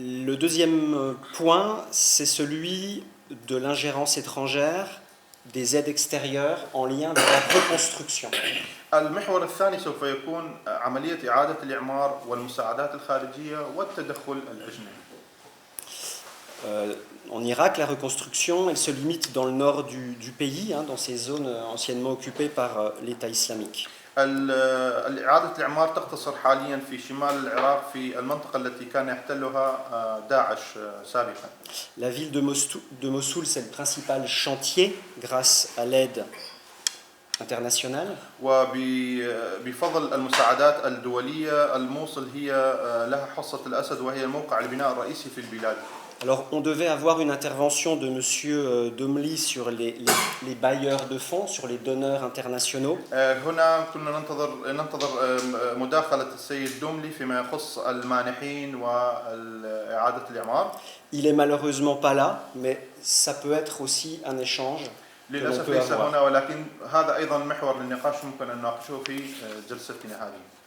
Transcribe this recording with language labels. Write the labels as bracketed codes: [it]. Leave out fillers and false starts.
[fr] Le deuxième point, c'est celui de l'ingérence étrangère, des aides extérieures en lien avec la reconstruction. [ar] المحور الثاني سوف يكون عملية إعادة الإعمار والمساعدات الخارجية والتدخل الأجنبي. [fr] En Irak, la reconstruction, elle se limite dans le nord du pays, dans ces zones anciennement occupées par l'État islamique. [ar] إعادة الإعمار تقتصر حاليا في شمال العراق في المنطقة التي كان يحتلها داعش سابقا. [fr] La ville de Mossoul, c'est le principal chantier grâce à l'aide internationale. [ar] وبفضل المساعدات الدولية الموصل هي لها حصة الأسد وهي الموقع البناء الرئيسي في البلاد. [fr] Alors, on devait avoir une intervention de M. Domli sur les bailleurs de fonds, sur les donneurs internationaux. [ar] هنا كنا ننتظر مداخلة السيد دوملي فيما يخص المانحين وإعادة الإعمار. [fr] Il est malheureusement pas là, mais ça peut être aussi un échange que l'on [ar] للأسف [fr] peut [ar] ليس [fr] avoir. [ar] هنا، ولكن هذا أيضا محور للنقاش ممكن أن نناقشه في جلستنا هذه.